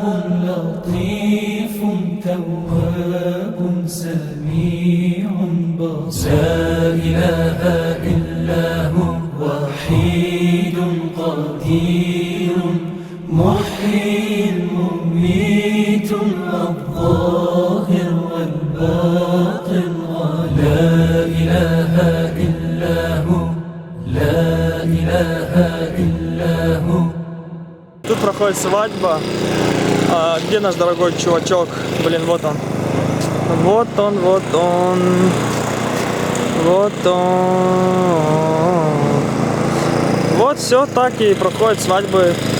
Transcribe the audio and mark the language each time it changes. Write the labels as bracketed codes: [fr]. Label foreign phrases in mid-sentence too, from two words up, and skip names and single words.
[ar] لطيف تواب سميع بصير لا إله إلا هو وحيد قدير محيي مميت الظاهر والباطن لا إله إلا هو لا إله إلا هو. [ru] Тут проходит свадьба. А где наш дорогой чувачок? Блин, вот он. Вот он, вот он. Вот он. Вот все так и проходят свадьбы.